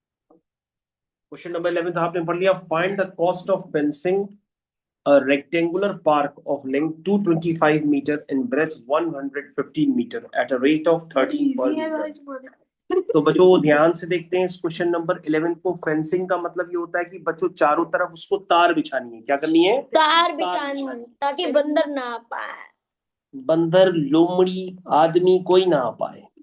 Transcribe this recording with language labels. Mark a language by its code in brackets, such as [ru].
[hi] Question number 11 आपने पढ़ लिया। [en] Find the cost of fencing a rectangular park of length 225 meter and breadth 115 meter at a rate of 13 per meter। [hi] तो बच्चों ध्यान से देखते हैं इस क्वेश्चन नंबर 11 को। फेंसिंग का मतलब ये होता है कि बच्चों चारों तरफ उसको तार बिछानी है। क्या करनी है, तार बिछानी ताकि बंदर ना आ पाए, बंदर लोमड़ी आदमी कोई ना आ पाए।